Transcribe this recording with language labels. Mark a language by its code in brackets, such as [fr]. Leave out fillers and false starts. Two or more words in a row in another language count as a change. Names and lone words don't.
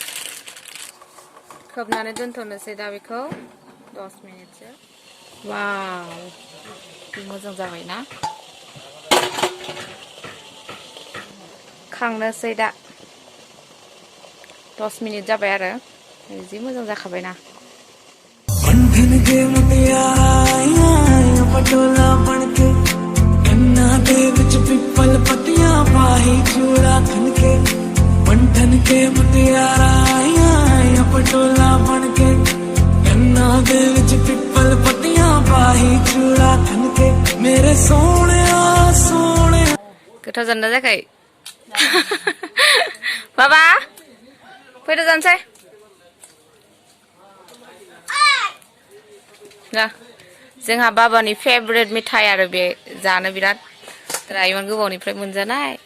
[brx] खोबनानै दोनथ'नोसै दा बेखौ 10 मिनिटसो वाव मोजां जाबाय ना खांनोसै दा 10 मिनिट जाबाय आरो जि मोजां जाखाबायना [pa] ਬੰਧਨ ਕੇ ਮੁਟਿਆਰਾ ਪਟੋਲਾ ਬਣਕੇ ਕੰਨਾਂ ਦੇ ਵਿੱਚ ਪਿੱਪਲ ਪੱਤੀਆਂ ਪਾਹੀ ਚੂੜਾ ਖਣਕੇ ਬੰਧਨ ਕੇ ਮੁਟਿਆਰਾ ਪਟੋਲਾ ਬਣਕੇ ਕੰਨਾਂ ਦੇ ਵਿੱਚ ਪਿੱਪਲ ਪੱਤੀਆਂ ਪਾਹੀ ਚੂੜਾ ਖਣਕੇ ਮੇਰੇ ਸੋਣੇ ਸੋਣੇ [brx] गोथाव जाना जायाखै बाबा फैदो जानोसै ना जोंहा बाबानि फेभरेट मिठाइ आरो बे जानो बिराद रायमोन गोबावनिफ्राय मोनजानाय